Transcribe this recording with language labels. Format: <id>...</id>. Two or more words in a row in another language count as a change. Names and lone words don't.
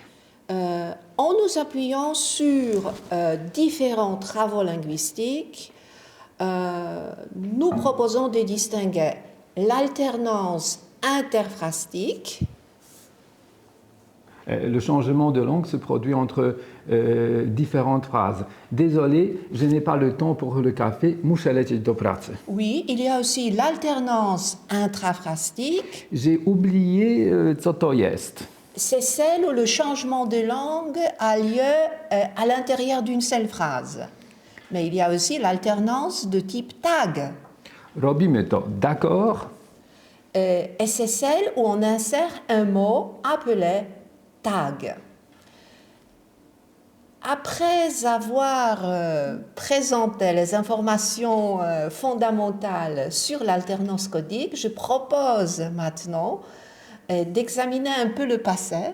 <fr>En nous appuyant sur différents travaux linguistiques, nous proposons de distinguer l'alternance interphrastique. Le changement de langue se produit entre différentes phrases. Désolé, je n'ai pas le temps pour le café,</fr> <pl>muszę lecieć do pracy.</pl> <fr>Oui, il y a aussi l'alternance intraphrastique. J'ai oublié</fr> <pl>co to jest.</pl> <fr>C'est celle où le changement de langue a lieu à l'intérieur d'une seule phrase. Mais il y a aussi l'alternance de type tag.</fr> <pl>Robimy to,</pl> <fr>d'accord? Et c'est celle où on insère un mot appelé tag. Après avoir présenté les informations fondamentales sur l'alternance codique, je propose maintenant d'examiner un peu le passé.</fr>